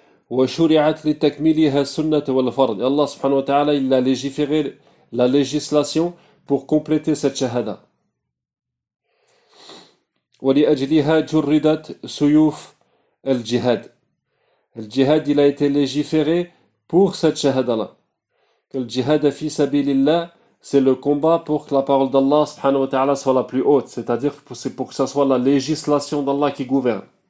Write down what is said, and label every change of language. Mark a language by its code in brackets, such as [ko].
[ar] وشرعت لتكميلها السنة والفرض. الله سبحانه وتعالى [fr] il a légiféré la législation pour compléter cette shahada. [ar] ولأجلها جردت سيوف الجهاد. الجهاد [fr] il a été légiféré pour cette shahada-là. [ar] الجهاد في سبيل الله [fr] c'est le combat pour que la parole d'Allah subhanahu wa ta'ala soit la plus haute. C'est-à-dire que c'est pour que ce soit la législation d'Allah qui gouverne.